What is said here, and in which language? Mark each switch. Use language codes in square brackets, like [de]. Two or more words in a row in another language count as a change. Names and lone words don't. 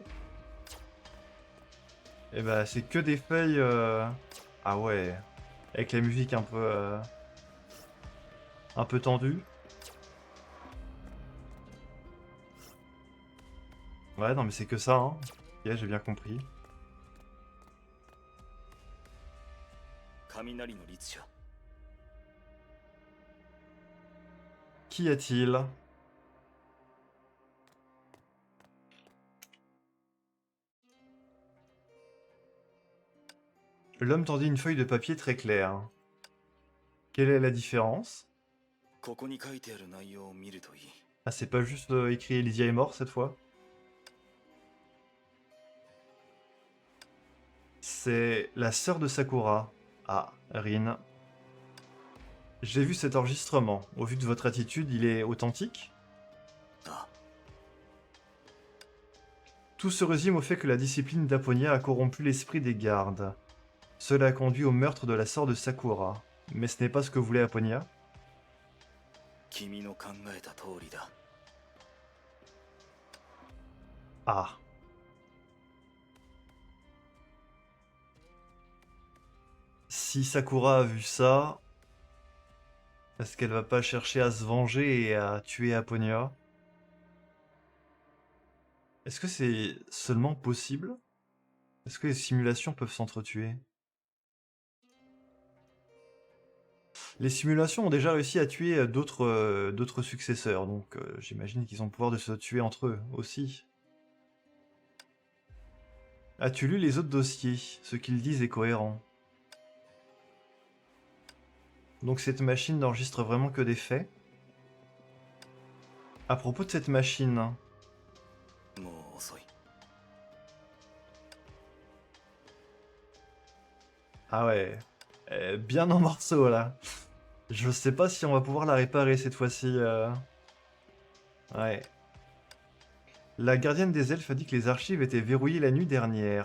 [fr] Et bah c'est que des feuilles... Ah ouais. Avec la musique un peu tendue. Ouais, non mais c'est que ça, hein. Ok, j'ai bien compris. [ja] 雷の律者。 [fr] Qu'y a-t-il? L'homme tendit une feuille de papier très claire. Quelle est la différence? [ja] ここに書いてある内容を見るといい。 [fr] Ah, c'est pas juste écrit Elysia est mort cette fois? C'est la sœur de Sakura. Ah, Rin. J'ai vu cet enregistrement. Au vu de votre attitude, il est authentique? あ、 Tout se résume au fait que la discipline d'Aponia a corrompu l'esprit des gardes. Cela a conduit au meurtre de la sœur de Sakura. Mais ce n'est pas ce que voulait Aponia. [ja] 君の考えた通りだ。 [fr] Ah. Si Sakura a vu ça, est-ce qu'elle va pas chercher à se venger et à tuer Aponia? Est-ce que c'est seulement possible? Est-ce que les simulations peuvent s'entretuer? Les simulations ont déjà réussi à tuer d'autres successeurs, donc j'imagine qu'ils ont le pouvoir de se tuer entre eux aussi. As-tu lu les autres dossiers? Ce qu'ils disent est cohérent. Donc cette machine n'enregistre vraiment que des faits. À propos de cette machine, [ja] もう遅い。 [fr] ah ouais, bien en morceaux là. Je sais pas si on va pouvoir la réparer cette fois-ci. Ouais. La gardienne des elfes a dit que les archives étaient verrouillées la nuit dernière.